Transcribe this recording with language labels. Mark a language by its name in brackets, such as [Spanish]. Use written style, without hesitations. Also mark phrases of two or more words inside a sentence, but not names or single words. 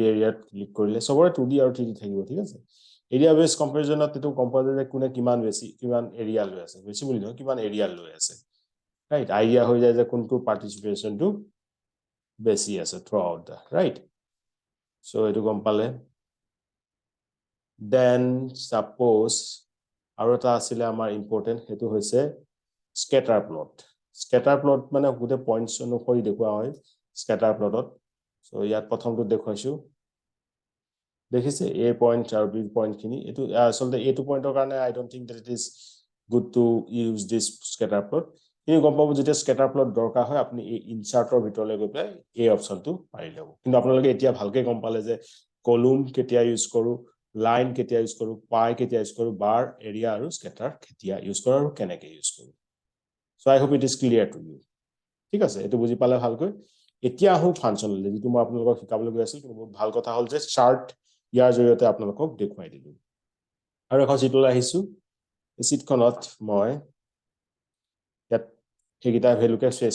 [Assamese] এৰিয়াত ক্লিক কৰিলে সবৰে 2D আৰু 3D থাকিব ঠিক আছে এৰিয়া বেস কম্পাৰিজনত এইটো গম পোৱা যায় যে কোনে কিমান বেছি কিমান এৰিয়া লৈ আছে বেছি বুলি নহয় কিমান এৰিয়া লৈ আছে ৰাইট আইডিয়া হৈ যায় যে কোনটো পাৰ্টিসিপেশনটো বেছি আছে [English] throughout the right so [Assamese] এইটো গম পালে [English] then suppose [Assamese] আৰু এটা আছিল আমাৰ ইম্পৰ্টেন্ট হেতু হৈছে [English] scatter plot [Assamese] মানে গুটে পইণ্টছ অনুসৰি দেখুৱা হয় স্কেটাৰ প্লটত সো ইয়াত প্ৰথমটো দেখুৱাইছো দেখিছে এ পইণ্ট আৰু বি পইণ্টখিনি এটো আসলতে এটো পইণ্টৰ কাৰণে [English] I don't think that it is good to use this scatter plot [Assamese] কিন্তু গম পাব যেতিয়া [English] scatter plot [Assamese] দৰকাৰ হয় আপুনি এই ইনচাৰ্টৰ ভিতৰলৈ গৈ পেলাই এই অপচনটো পাই যাব কিন্তু আপোনালোকে এতিয়া ভালকে গম পালে যে কলম কেতিয়া ইউজ কৰো লাইন কেতিয়া ইউজ কৰো পাই কেতিয়া ইউজ কৰো বাৰ এৰিয়া আৰু স্কেটাৰ কেতিয়া ইউজ কৰো আৰু কেনেকৈ ইউজ কৰো [English] so I hope it is clear to you [Assamese] ঠিক আছে এটো বুজি পালে ভালকৈ এতিয়া আহো ফাংচনলৈ যেটো মই আপোনালোকক শিকাবলৈ গৈ আছিল কিন্তু বহুত ভাল কথা হ'ল যে চাৰ্ট ইয়াৰ জৰিয়তে আপোনালোকক দেখুৱাই দিলো আৰু এখন চিটলৈ আহিছো চিটখনত মই ইয়াত হেগিটা ভ্যালুকে চেছ